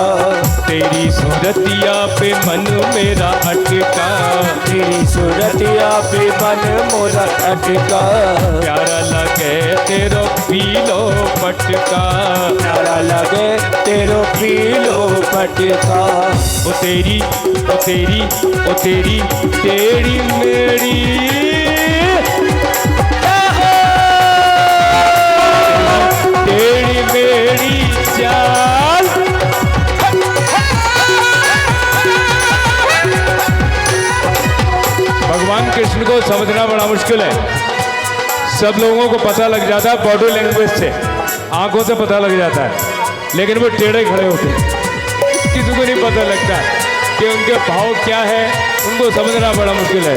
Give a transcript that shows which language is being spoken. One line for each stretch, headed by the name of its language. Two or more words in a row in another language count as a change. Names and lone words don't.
Hindi: तेरी सूरतिया पे मन मेरा अटका, तेरी सूरतिया पे मन मोरा अटका,
Braj: प्यारा लगे तेरो पीलो पटका, प्यारा लगे तेरो पीलो पटका।
Hindi: ओ तेरी ओ तेरी ओ तेरी तेरी मेरी तेरी मेरी चाल। भगवान कृष्ण को समझना बड़ा मुश्किल है। सब लोगों को पता लग जाता है बॉडी लैंग्वेज से, आंखों से पता लग जाता है, लेकिन वो टेढ़े खड़े होते हैं, किसी को नहीं पता लगता कि उनके भाव क्या है, उनको समझना बड़ा मुश्किल है।